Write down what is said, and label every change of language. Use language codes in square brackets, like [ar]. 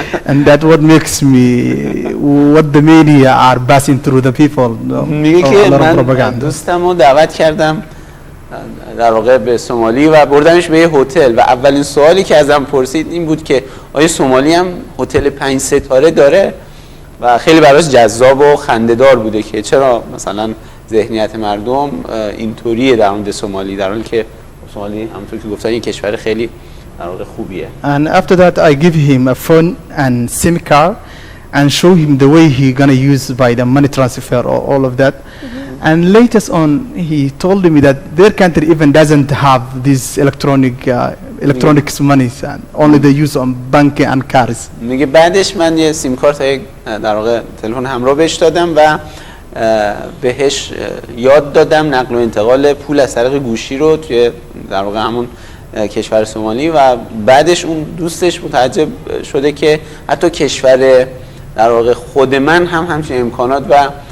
[en] And that what makes me what the media are passing through the people. [fa] میگه که من دوستمو دعوت کردم در واقع به سومالی و بردمش به یه هتل و اولین سوالی که ازم پرسید این بود که آیا سومالی هم هتل 5 ستاره داره؟ و خیلی براش جذاب و خنده‌دار بوده که چرا مثلا ذهنیت مردم اینطوریه در مورد سومالی، در حالی که سومالی همونطور که گفتن یک کشور خیلی در واقع خوبیه. [en] And after that I give him a phone and SIM card and show him the way he gonna use by the money transfer or all of that. And later on he told me that their country even doesn't have this electronics money and only they use on bank and cards. [fa] میگه بعدش من یه سیم کارت در واقع تلفن همراه بهش دادم و بهش یاد دادم نقل و انتقال پول از طریق گوشی رو توی در واقع همون کشور سومالی و بعدش اون دوستش متعجب شده که حتی کشور در واقع خود من هم همچین امکانات و